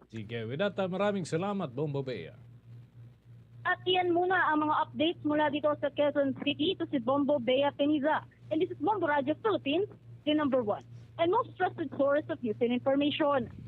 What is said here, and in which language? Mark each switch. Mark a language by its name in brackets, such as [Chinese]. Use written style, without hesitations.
[Filipino] Sige, [English] with that, [Filipino] maraming salamat, Bombo Bea. At iyan muna ang mga updates mula dito sa Quezon City. Ito si Bombo Bea Peniza. [English] And this is Bombo Radyo Philippines, the number 1 and most trusted source of news and information.